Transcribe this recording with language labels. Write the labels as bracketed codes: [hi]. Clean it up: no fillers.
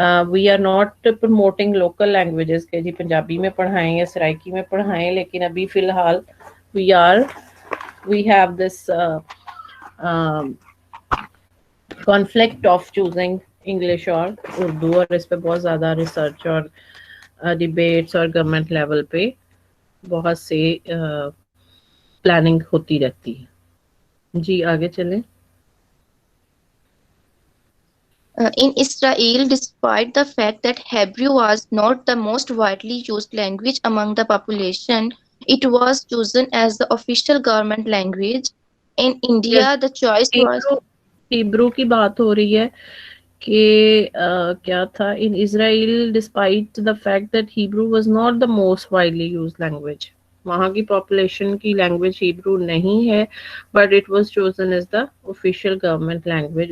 [en] we are not promoting local languages [ur] کے جی پنجابی میں پڑھائیں یا سرائکی میں پڑھائیں, لیکن ابھی فی الحال [en] we have this conflict of choosing English [ur] اور اردو, اور اس پہ بہت زیادہ ریسرچ اور ڈبیٹس اور گورنمنٹ لیول پہ بہت سے پلاننگ ہوتی رہتی ہے. جی آگے چلیں. [en] in Israel, despite the fact that Hebrew was not the most widely used language among the population, it was chosen as the official government language. In India, the choice was [ur] Hebrew کی بات ہو رہی ہے کہ کیا تھا, [en] in Israel despite the fact that Hebrew was not the most widely use language, [ur] وہاں کی population کی لینگویج ہیبرو نہیں ہے, [en] But it was chosen as the official government language.